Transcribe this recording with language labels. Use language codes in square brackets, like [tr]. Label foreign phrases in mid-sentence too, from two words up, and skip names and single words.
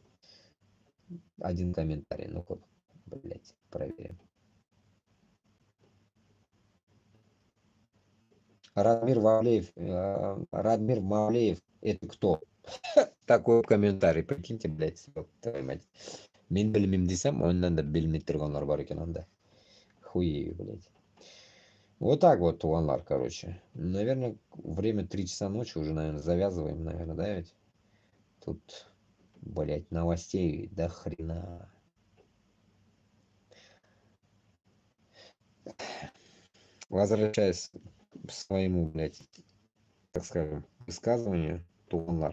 [ru] Один комментарий. Ну-ка, блять, проверим. Радмир Мавлеев, это кто? Такой комментарий, прикиньте, блядь, твою мать. [kk] Мен білмеймін десем, оннан да білмей тұрғандар бар екен анда. [ru] Хуею, блядь. Вот так вот, туғандар, короче. Наверное, время 3 часа ночи, уже, наверное, завязываем, наверное, да, ведь? Тут, блядь, новостей до хрена. Возвращаясь к своему, блядь, так скажем, высказыванию, туғандар.